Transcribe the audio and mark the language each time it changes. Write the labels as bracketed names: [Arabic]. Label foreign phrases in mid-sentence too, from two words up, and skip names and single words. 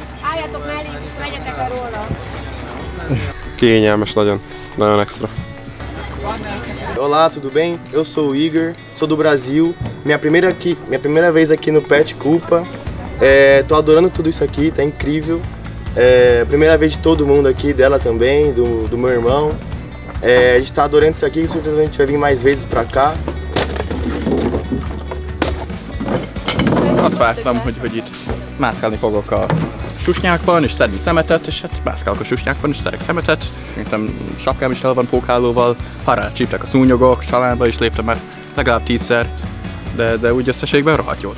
[Hungarian] Álljatok mellé, és menjetek el róla. Kényelmes nagyon, nagyon extra. [Portuguese] Olá, tudo bem? Eu sou o Igor, sou do Brasil. Minha primeira vez aqui no Pet Culpa. Tô adorando tudo isso aqui, tá incrível. Primeira vez de todo mundo aqui, dela também, do meu irmão. A gente tá adorando isso aqui, com certeza a gente vai vir mais vezes pra cá. [Hungarian] Azt vártam, hogy itt mászkálni fogok a susnyákban, és szedni szemetet, és hát mászkálok a susnyákban, és szedek szemetet. Szerintem sapkám is el van pókhálóval, harrára csíptek a szúnyogok, családba is léptem már legalább 10-szer, de úgy összességben rohadt jól.